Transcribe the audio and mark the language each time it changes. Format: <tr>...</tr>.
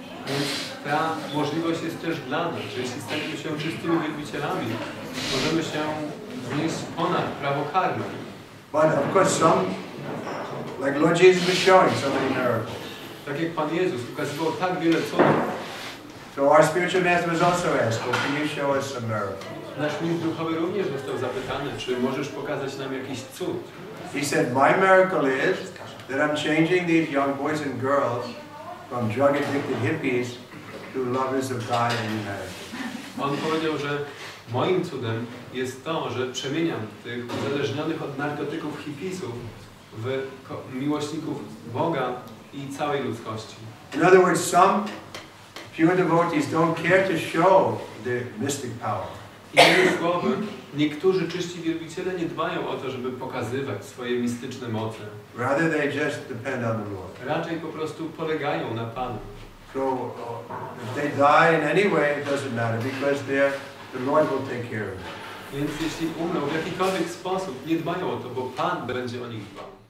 <pl>Więc ta możliwość jest też dla nas, że jeśli staniemy się czystymi wielbicielami, możemy się wznieść ponad prawo karmy.</pl> <en>But of course some, like Lord Jesus was showing so many miracles.</en> <pl>Tak jak Pan Jezus ukazywał tak wiele cudów.</pl> <en>So our spiritual master was also asked, well, can you show us some miracles?</en> <pl>Nasz mistrz duchowy również został zapytany, czy możesz pokazać nam jakiś cud.</pl> <en>He said, my miracle is that I'm changing these young boys and girls from drug-addicted hippies to lovers of God and humanity.</en> <pl>On powiedział, że moim cudem jest to, że przemieniam tych uzależnionych od narkotyków hipisów w miłośników Boga i całej ludzkości.</pl> <en>In other words, some pure devotees don't care to show the mystic power.</en> <pl>Innymi słowy, niektórzy czyści wielbiciele nie dbają o to, żeby pokazywać swoje mistyczne moce.</pl> <en>Rather they just depend on the Lord.</en> <pl>Raczej po prostu polegają na Panu.</pl> <en>So if they die in any way, it doesn't matter because the Lord will take care of them.</en> <pl>Więc jeśli umrą w jakikolwiek sposób, nie dbają o to, bo Pan będzie o nich dbał.</pl>